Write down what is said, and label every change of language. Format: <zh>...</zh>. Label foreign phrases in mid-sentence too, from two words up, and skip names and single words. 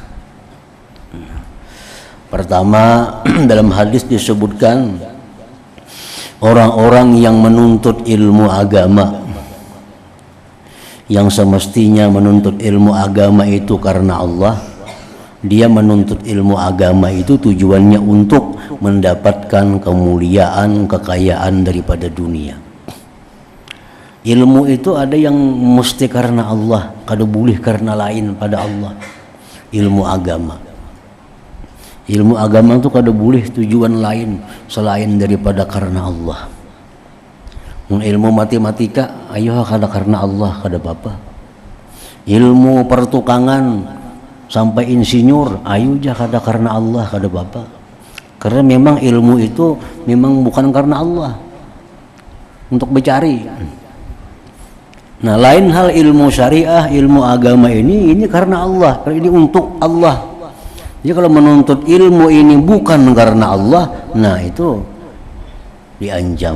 <id>Pertama, dalam hadis disebutkan orang-orang yang menuntut ilmu agama, yang semestinya menuntut ilmu agama itu karena Allah, dia menuntut ilmu agama itu tujuannya untuk mendapatkan kemuliaan, kekayaan daripada dunia. Ilmu itu ada yang mesti karena Allah,</id> <bjn>kada boleh karena lain pada Allah. Ilmu agama itu kada boleh tujuan lain selain daripada karena Allah. Ilmu matematika ayo kada karena Allah kada apa-apa. Ilmu pertukangan sampai insinyur ayo jah kada karena Allah kada apa-apa.</bjn> <id>Karena memang ilmu itu memang bukan karena Allah untuk mencari. Nah, lain hal ilmu syariah, ilmu agama ini karena Allah, ini untuk Allah. Jadi kalau menuntut ilmu ini bukan karena Allah, nah itu diancam.</id>